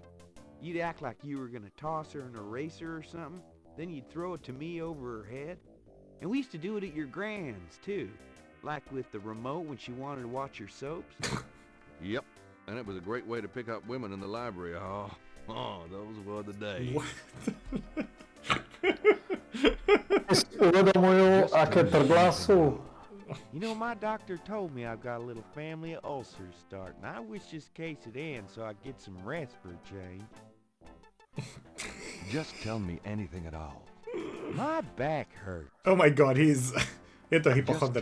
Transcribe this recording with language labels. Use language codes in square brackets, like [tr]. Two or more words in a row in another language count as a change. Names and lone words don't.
[en] You'd act like you were gonna toss her an eraser or something. Then you'd throw it to me over her head. And we used to do it at your grand's, too. Like with the remote when she wanted to watch your soaps. Yep. And it was a great way to pick up women in the library. Oh, those were the days. What? [sk] Si uvedomujú, aké prdlá sú. [en] You know, my doctor told me I've got a little family of ulcers starting. I wish this case would end so I'd get some rest for a change. Just tell me anything at all. My back hurts. Oh my god, he's... [sk] Je to [en] Just [sk] hypochonder